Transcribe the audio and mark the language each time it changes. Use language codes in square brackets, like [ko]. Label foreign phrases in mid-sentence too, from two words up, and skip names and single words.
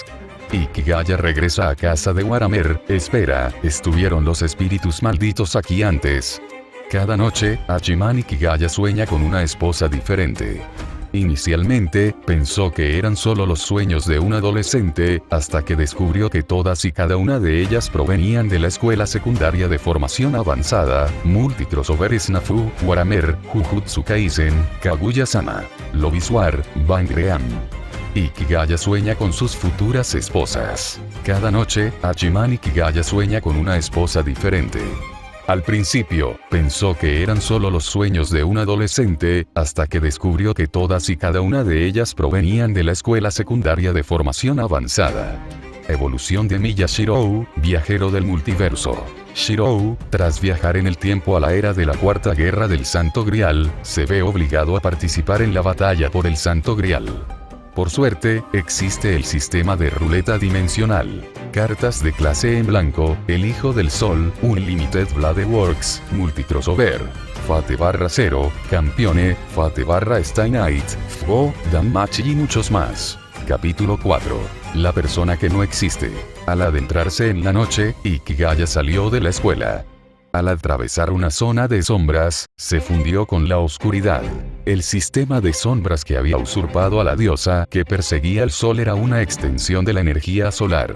[es] Ikigaya regresa a casa de Waramer. Espera, ¿estuvieron los espíritus malditos aquí antes? Cada noche, Hachiman Ikigaya sueña con una esposa diferente. Inicialmente, pensó que eran solo los sueños de un adolescente, hasta que descubrió que todas y cada una de ellas provenían de la escuela secundaria de formación avanzada, Multicrossover Snafu, Waramer, Jujutsu Kaisen, Kaguya-sama, Lobiswar, Bangream. Ikigaya sueña con sus futuras esposas. Cada noche, Hachiman Ikigaya sueña con una esposa diferente. Al principio, pensó que eran solo los sueños de un adolescente, hasta que descubrió que todas y cada una de ellas provenían de la escuela secundaria de formación avanzada. Evolución de Miya Shirou, viajero del multiverso. Shirou, tras viajar en el tiempo a la era de la Cuarta Guerra del Santo Grial, se ve obligado a participar en la batalla por el Santo Grial. Por suerte, existe el sistema de ruleta dimensional. Cartas de clase en blanco, El Hijo del Sol, Unlimited Bladeworks, Multicrossover, Fate/0, Campione, Fate/Stay Night, Fgo, Danmachi y muchos más. Capítulo 4. La persona que no existe. Al adentrarse en la noche, Ikigaya salió de la escuela. Al atravesar una zona de sombras, se fundió con la oscuridad. El sistema de sombras que había usurpado a la diosa que perseguía el sol era una extensión de la energía solar.